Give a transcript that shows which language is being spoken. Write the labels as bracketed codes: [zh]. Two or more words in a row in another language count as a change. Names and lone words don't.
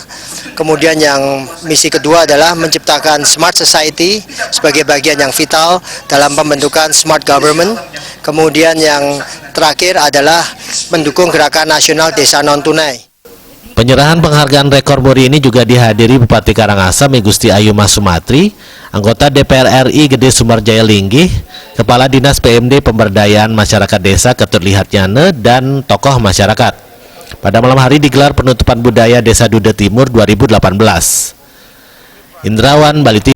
[id] Kemudian yang misi kedua adalah menciptakan [en] smart society [id] sebagai bagian yang vital dalam pembentukan [en] smart government. [id] Kemudian yang terakhir adalah mendukung gerakan nasional desa non-tunai. Penyerahan penghargaan rekor muri ini juga dihadiri Bupati Karangasem Gusti Ayu Mas Sumatri, anggota DPR RI Gede Sumarjaya Linggih, Kepala Dinas PMD Pemberdayaan Masyarakat Desa Ketut Lihat Nyane, dan tokoh masyarakat. Pada malam hari digelar penutupan budaya Desa Duda Timur 2018. Indrawan, Bali TV.